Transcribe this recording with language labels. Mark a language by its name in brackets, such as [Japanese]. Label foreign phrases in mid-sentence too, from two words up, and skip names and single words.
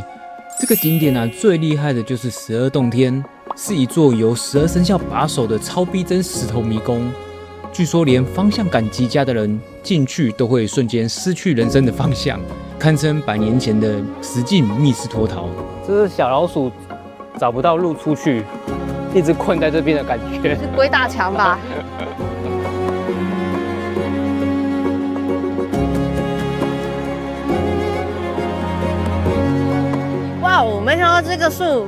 [Chinese] 這個景點啊，最厲害的就是12洞天，是一座由12生肖把守的超逼真石頭迷宮。據說連方向感極佳的人進去都會瞬間失去人生的方向，堪稱100年前的實境密室脫逃。這是小老鼠找不到路出去，一直困在這邊的感覺。是鬼打牆吧？哇，我没想到這個樹，